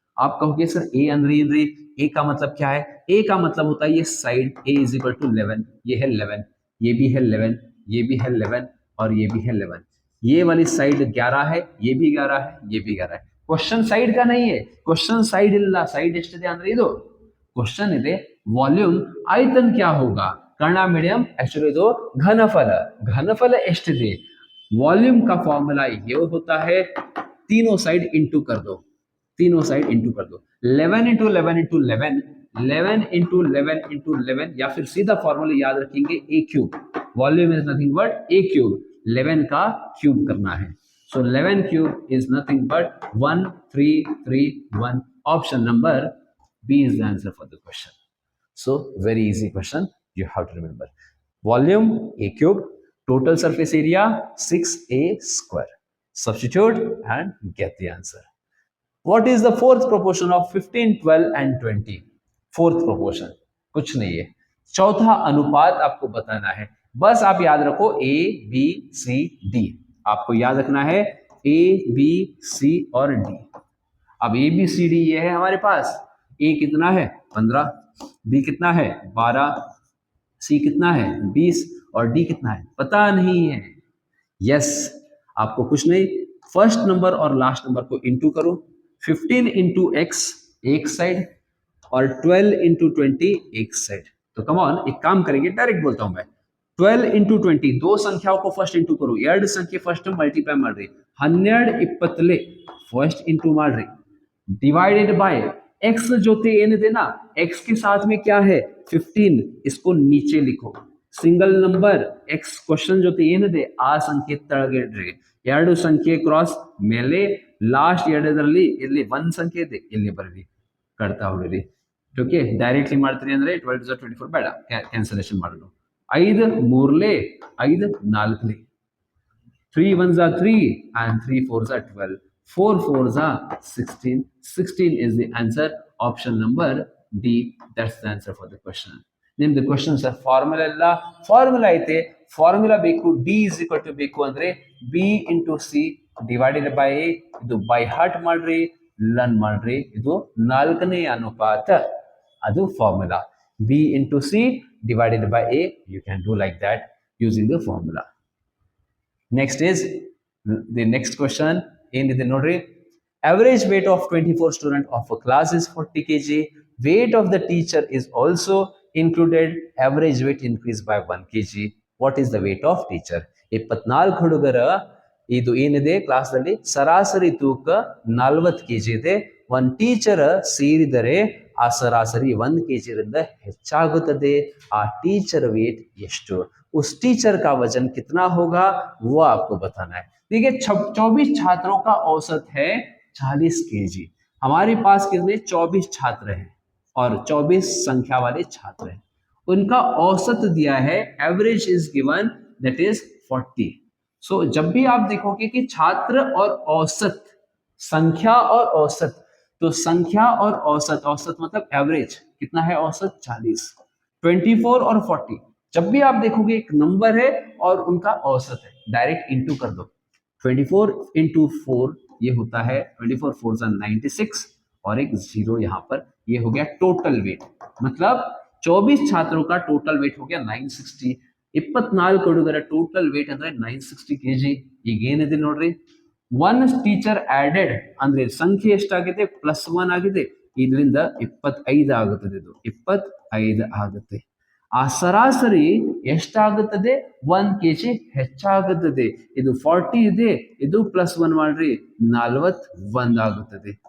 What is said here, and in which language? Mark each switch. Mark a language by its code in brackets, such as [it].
[hi] आप कहोगे sir a अंदर a का मतलब क्या है? a का मतलब होता है ये side. [en] a is equal to 11. [hi] ये है 11, ये भी है 11, ये भी है 11 और ये भी है 11. ये वाली साइड 11 है, ये भी 11 है, ये भी 11 है. क्वेश्चन साइड का नहीं है. क्वेश्चन साइड [kn] ಇಲ್ಲ. साइड ಎಷ್ಟಿದೆ ಅಂದ್ರೆ ಇದು ಕ್ವೆಶ್ಚನ್ ಇದೆ ವಾಲ್ಯೂಮ್ ಆಯತನ [hi] क्या होगा. [kn] ಕನ್ನಡ ಮೀಡಿಯಂ एक्चुअली ಇದು घनफल. घनफल ಎಷ್ಟಿದೆ? [hi] वॉल्यूम का फॉर्मूला ये होता है, तीनों साइड इंटू कर दो. 11 इंटू 11 इंटू 11, 11 इंटू 11 इंटू 11, या फिर सीधा फॉर्मूला याद रखेंगे a³. [en] Volume is nothing but a³. [hi] 11 का क्यूब करना है. [en] So 11³ is nothing but 1331. [hi] Option number [en] B is the answer for the question. So very easy question. You have to remember. Volume a³, total surface area 6a². Substitute and get the answer. What is the fourth proportion of 15, 12 and 20? [hi] Fourth proportion कुछ नहीं है. चौथा अनुपात आपको बताना है. बस आप याद रखो A, B, C, D. आपको याद रखना है A, B, C और D. अब A, B, C, D ये है हमारे पास. A कितना है? 15. B कितना है? 12. C कितना है? 20. और D कितना है? पता नहीं है. यस, आपको कुछ नहीं, फर्स्ट नंबर और लास्ट नंबर को इंटू करो. 15 इंटू एक्स एक साइड और 12 इंटू 20 एक साइड. तो कम ऑन, एक काम करेंगे, डायरेक्ट बोलता हूं मैं. 12 इंटू 20, दो संख्याओं को फर्स्ट इंटू करो. [kn] ಎರಡು ಸಂಖ್ಯೆ ಫಸ್ಟ್ ಮಲ್ಟಿಪ್ಲೈ ಮಾಡ್ರಿ. [hi] 12 20 फर्स्ट इंटू [kn] ಮಾಡ್ರಿ. [hi] डिवाइडेड बाय एक्स जोते ಏನಿದೆ ना, एक्स के साथ में क्या है? 15. इसको नीचे लिखो. [kn] ಸಿಂಗಲ್ ನಂಬರ್ ಎಕ್ಸ್ ಕ್ವಶನ್ ಜೊತೆ ಏನಿದೆ ಆ ಸಂಖ್ಯೆ ತೆಳಗೆ ಇಡ್ರಿ. ಎರಡು ಸಂಖ್ಯೆ ಕ್ರಾಸ್ ಮೇಲೆ, ಲಾಸ್ಟ್ ಎರಡರಲ್ಲಿ ಇಲ್ಲಿ ಒಂದ್ ಸಂಖ್ಯೆ ಇದೆ, ಇಲ್ಲಿ ಬರ್ರಿ, ಕಟ್ತಾ ಹೊಡಿರಿ. ಓಕೆ, ಡೈರೆಕ್ಟ್ಲಿ ಮಾಡ್ತೀರಿ ಅಂದ್ರೆ 12 24 ಬೇಡ, ಕ್ಯಾನ್ಸಲೇಷನ್ ಮಾಡಲು. 5 3 5 4 [en] 3 ones are 3 and 3 fours are 12. 4 fours are 16. 16 is the answer. Option number D. That's the answer for the question. [kn] ನಿಮ್ದು ಕ್ವಶನ್ ಸರ್ ಫಾರ್ಮುಲಾ ಎಲ್ಲ ಫಾರ್ಮುಲಾ ಐತೆ ಫಾರ್ಮುಲಾ ಬೇಕು ಡಿ ಇಸ್ ಈಕ್ವಲ್ ಟು ಬೇಕು ಅಂದ್ರೆ B into C divided by A ಇದು by heart ಮಾಡ್ರಿ learn ಮಾಡ್ರಿ ಇದು 4ನೇ ಅನುಪಾತ ಅದು formula B into C [en] divided by a. You can do like that using the formula. Next is the next question. In the notary, average weight of 24 student of a class is 40 kg. Weight of the teacher is also included. Average weight increased by 1 kg. What is the weight of teacher? [kn] 24 ಹುಡುಗರ ಇದು ಏನಿದೆ class ಅಲ್ಲಿ ಸರಾಸರಿ ತೂಕ 40 KG ಇದೆ. ಒಂದು teacher ಸೇರಿದರೆ ಆ ಸರಾಸರಿ 1 ಕೆಜಿ ರಿಂದ ಹೆಚ್ಚಾಗುತ್ತದೆ. ಆ टीचर वेट ಎಷ್ಟು [hi] उस टीचर का वजन कितना होगा वो आपको बताना है. देखिए 24 छात्रों का औसत है 40 केजी. हमारे पास कितने 24 छात्र हैं और 24 संख्या वाले छात्र हैं. उनका औसत दिया है [en] Average is given that is 40. [hi] सो जब भी आप देखोगे कि छात्र और औसत संख्या और औसत तो संख्या और औसत औसत मतलब एवरेज कितना है औसत 40 24 और 40 जब भी आप देखोगे एक नंबर है और उनका औसत है डायरेक्ट इंटू कर दो 24 इंटू 4 ये होता है 24 4 96 और एक जीरो यहाँ पर ये हो गया टोटल वेट मतलब 24 छात्रों का टोटल वेट हो गया 960 [kn] 24 ಹುಡುಗರ ಟೋಟಲ್ ವೇಟ್ ಅಂದ್ರೆ 960 ಕೆಜಿ. ಈಗ ಏನಿದೆ ನೋಡ್ರಿ ಒನ್ ಟೀಚರ್ ಆಡೆಡ್ ಅಂದ್ರೆ ಸಂಖ್ಯೆ ಎಷ್ಟಾಗಿದೆ +1 ಆಗಿದೆ ಇದರಿಂದ 25 ಆಗುತ್ತದೆ. ಇದು 25 ಆಗುತ್ತೆ. ಆ ಸರಾಸರಿ ಎಷ್ಟಾಗುತ್ತದೆ 1 ಕೆಜಿ ಹೆಚ್ಚಾಗುತ್ತದೆ. ಇದು 40 ಇದೆ ಇದು +1 ಮಾಡ್ರಿ 41 ಆಗುತ್ತದೆ.